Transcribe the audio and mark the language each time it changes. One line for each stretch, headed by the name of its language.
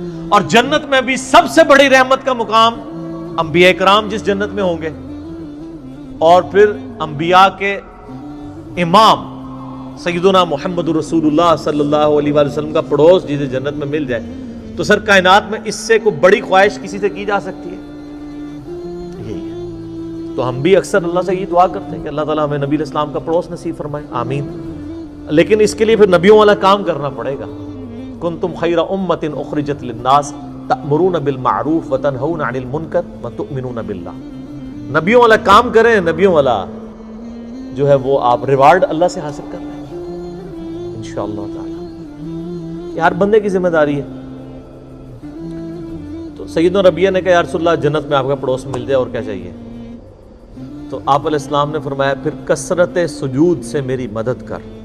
Urdu: اور جنت میں بھی سب سے بڑی رحمت کا مقام انبیاء کرام جس جنت میں ہوں گے، اور پھر انبیاء کے امام سیدنا محمد رسول اللہ صلی اللہ علیہ وآلہ وسلم کا پڑوس جسے جنت میں مل جائے، تو سر کائنات میں اس سے کوئی بڑی خواہش کسی سے کی جا سکتی ہے؟ یہی ہے. تو ہم بھی اکثر اللہ سے یہ دعا کرتے ہیں کہ اللہ تعالیٰ ہمیں نبی علیہ السلام کا پڑوس نصیب فرمائے. آمین. لیکن اس کے لیے پھر نبیوں والا کام کرنا پڑے گا.
Arabic: کنتم خیر امۃ اخرجت للناس تأمرون بالمعروف وتنہون عن المنکر وتؤمنون باللہ.
Urdu: نبیوں والا کام کریں. نبیوں والا جو ہے وہ آپ ریوارڈ اللہ سے حاصل کر لیں گے انشاءاللہ تعالی. یہ ہر بندے کی ذمہ داری ہے. تو سیدنا ربیعہ نے کہا یا رسول اللہ جنت میں آپ کا پڑوس مل جائے اور کیا چاہیے؟ تو آپ علیہ السلام نے فرمایا پھر کثرت سجود سے میری مدد کر.